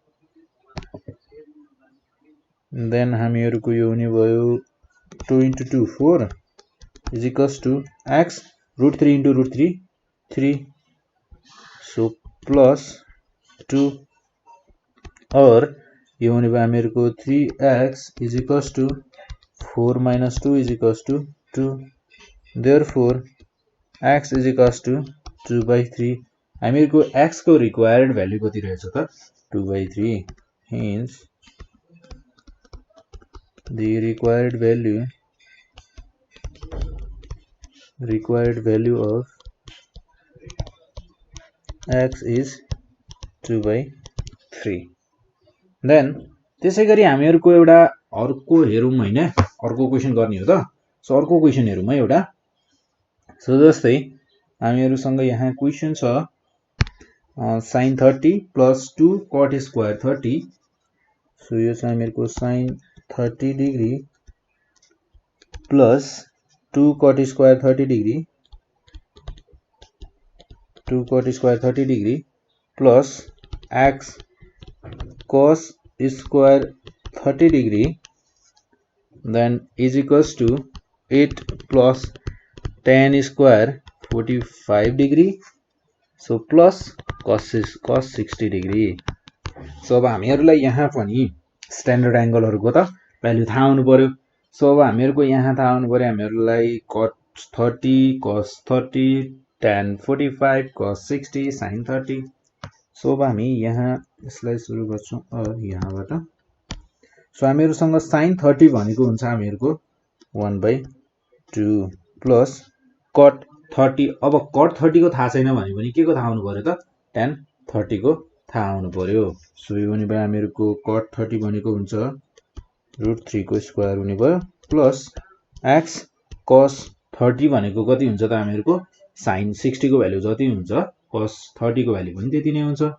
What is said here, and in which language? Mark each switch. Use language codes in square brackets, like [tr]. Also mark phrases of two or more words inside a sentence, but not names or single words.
[ne] देन हामीहरूको यो हुने भयो 2 इन्टु 2 4 [en] is equals to x [ne] √3 इन्टु √3 3, [en] so plus [ne] 2 और यो हुने भयो हामीहरूको 3x [en] is equals to [ne] 4 [en] minus 2 is equals to [ne] 2. [en] Therefore, x is equals to 2/3. [ne] हामीहरूको x को [en] required value [ne] कति रहेछ त 2/3। [en] Hence, the required value of x is 2/3. [ne] Then त्यसै गरी हामीहरूको एउटा अर्को हेरौँ हैन, अर्को क्वेशन गर्ने हो त। सो अर्को क्वेशन हेरौँ है एउटा। सो जस्तै हामीहरूसँग यहाँ क्वेशन छ [en] sin 30 plus 2 cot square 30. सो [ne] यो छ हामीहरूको [en] sin 30 degree plus 2 cot square 30 degree, 2 cot square 30 degree plus x cos square 30 degree then is equals to 8 plus tan square 45 degree, so plus cos 60 degree। [ne] सो अब हामीहरूलाई यहाँ पनि [en] standard angleहरुको [ne] त भ्यालु थाहा हुनु पर्यो। सो अब हामीहरूको यहाँ थाहा हुनु पर्यो हामीहरूलाई [en] cot 30 cos 30 tan 45 cos 60 sin 30। [ne] सो अब हामी यहाँ यसलाई सुरु गर्छौं यहाँबाट। सो हामीहरूसँग sin 30 भनेको हुन्छ हामीहरूको 1/2 [en] plus cot 30. [ne] अब cot 30 को थाहा छैन भने पनि के को थाहा हुनु पर्यो त tan 30 को थाहा हुनु पर्यो। सो यो हुने भयो हामीहरूको cot 30 भनेको हुन्छ √3 को स्क्वायर हुने भयो [en] plus x cos 30 [ne] भनेको कति हुन्छ त हामीहरूको sin 60 को भ्यालु जति हुन्छ cos 30 को भ्यालु पनि त्यति नै हुन्छ।